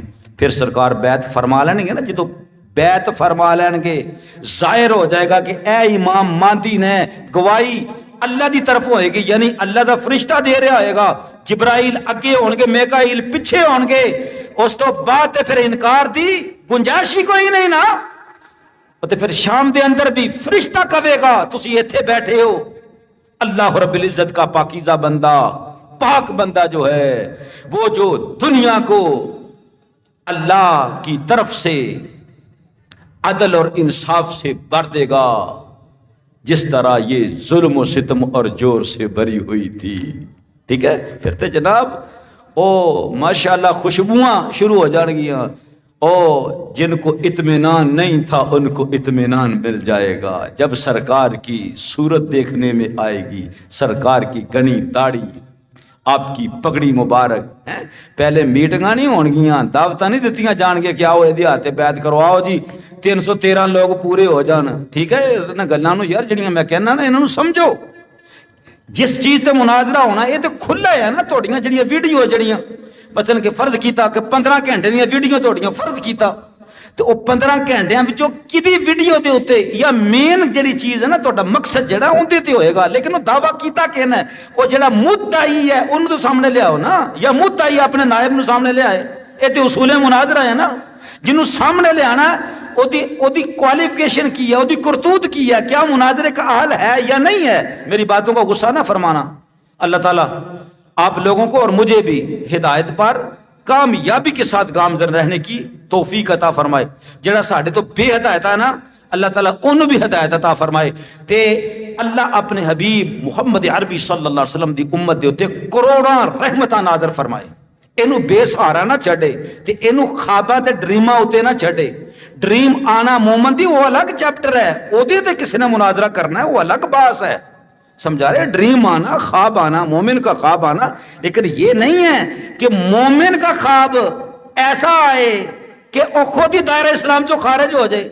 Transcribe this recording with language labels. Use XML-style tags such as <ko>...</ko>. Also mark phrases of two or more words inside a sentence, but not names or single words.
<ur>پھر سرکار بیعت فرما لیں گے نا, جی تو بیعت فرما لیں گے ظاہر ہو جائے گا</ur> <pa>کہ اے امام مہدی نے گواہی اللہ دی طرف ہوئے گی, یعنی اللہ دا فرشتہ دے رہا ہوئے گا, جبرائیل اگے ہون گے, میکائیل پیچھے ہون گے. اس تو بعد پھر انکار دی گنجائش ہی کوئی نہیں نا. تو پھر شام دے اندر بھی فرشتہ کہے گا تسی ایتھے بیٹھے ہو.</pa> <ar>اللہ رب العزت</ar> <ur>کا پاکیزہ بندہ, پاک بندہ جو ہے, وہ جو دنیا کو اللہ کی طرف سے عدل اور انصاف سے بھر دے گا جس طرح یہ ظلم و ستم اور جور سے بھری ہوئی تھی.</ur> <pa>ٹھیک ہے, پھر تے جناب او ماشاءاللہ خوشبوئاں شروع ہو جان گیاں.</pa> <ur>او جن کو اطمینان نہیں تھا ان کو اطمینان مل جائے گا جب سرکار کی صورت دیکھنے میں آئے گی. سرکار کی گھنی داڑھی, آپ کی پگڑی مبارک ہیں.</ur> <pa>پہلے میٹنگاں نہیں ہون گیاں, دعوتاں نہیں دیتیاں جان گیا کہ آؤ ایدی ہاتھے بیعت کرو, آؤ جی 313 لوگ پورے ہو جان. ٹھیک ہے, انہاں گلاں نو یار جڑیاں میں کہنا نا انہاں نو سمجھو. جس چیز تے مناظرہ ہونا یہ تے کھلا ہے نا. توڑیاں جڑیاں ویڈیو جڑیاں مثلا کہ فرض کیتا کہ 15 گھنٹے دیاں ویڈیو توڑیاں فرض کیتا, تو وہ 15 گھنٹیاں وچوں کدی ویڈیو دے اوتے یا مین جڑی چیز ہے نا تہاڈا مقصد جڑا اون تے ہوئے گا, لیکن وہ دعویٰ کیتا کہنا ہے وہ جڑا مدعی ہے انہوں تو سامنے لے آؤ نا, یا مدعی اپنے نائب نو سامنے لے آئے. یہ تے اصول مناظرہ ہے نا. جنہوں سامنے لے آنا او دی کوالیفیکیشن کی ہے, او دی کرتوت کی ہے,</pa> <ur>کیا مناظرے کا اہل ہے یا نہیں ہے. میری باتوں کا غصہ نہ فرمانا. اللہ تعالیٰ آپ لوگوں کو اور مجھے بھی ہدایت پر کامیابی کے ساتھ گامزن رہنے کی توفیق عطا فرمائے.</ur> <pa>جڑا ساڈے تو بے ہدایت ہے نا, اللہ تعالیٰ انہوں بھی ہدایت عطا فرمائے. تے اللہ اپنے حبیب محمد عربی</pa> <ar>صلی اللہ علیہ وسلم</ar> <pa>دی امت دے ہوتے کروڑاں رحمتاں نازل فرمائے. اینو بے سہارا نہ چھڑے تے اینو خواباں تے ڈریماں ہوتے نہ چھڑے. ڈریم آنا مومن دی وہ الگ چیپٹر ہے, او دے تے کسی نے مناظرہ کرنا ہے وہ الگ باس ہے.</pa> <ur>سمجھا رہے, ڈریم آنا, خواب آنا, مومن کا خواب آنا, لیکن یہ نہیں ہے کہ مومن کا خواب ایسا آئے کہ او خود ہی دائرہ اسلام جو خارج ہو جائے.</ur>